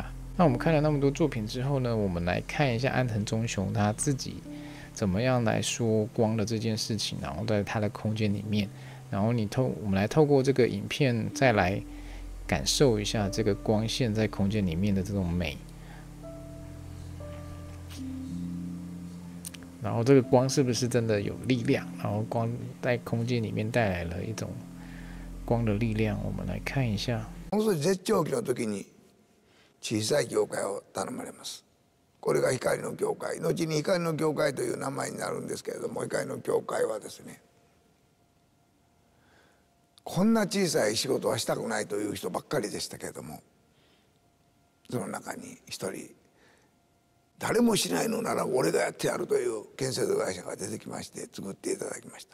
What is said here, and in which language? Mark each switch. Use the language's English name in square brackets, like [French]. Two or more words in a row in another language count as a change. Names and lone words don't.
[Chinese] 那我们看了那么多作品之后呢，我们来看一下安藤忠雄他自己怎么样来说光的这件事情，然后在他的空间里面，然后我们来透过这个影片再来感受一下这个光线在空间里面的这种美。然后这个光是不是真的有力量？然后光在空间里面带来了一种光的力量，我们来看一下。 [Japanese] もう絶頂期の時に小さい教会を頼まれます。これが光の教会、後に光の教会という名前になるんですけれども、光の教会はですね、こんな小さい仕事はしたくないという人ばっかりでしたけれども、その中に一人、誰もしないのなら俺がやってやるという建設会社が出てきまして作っていただきました。